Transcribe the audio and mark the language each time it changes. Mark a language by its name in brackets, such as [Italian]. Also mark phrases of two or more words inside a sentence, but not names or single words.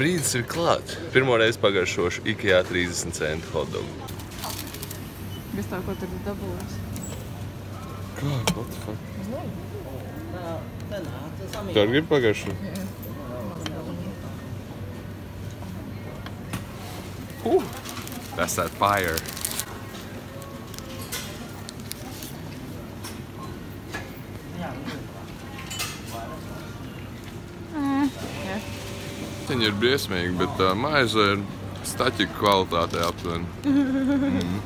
[Latvian] Tas ir klāts. Pirmo reizi pagaršošu IKEA 30 centu hotdogu. Bez tā, ko tur dabūs. Kā? [English] What the fuck? [Latvian] Tu arī gribi pagaršot? [English] That's that fire. [Latvian] Viņi ir briesmīgi, bet maize ir staķika kvalitātē aptuveni.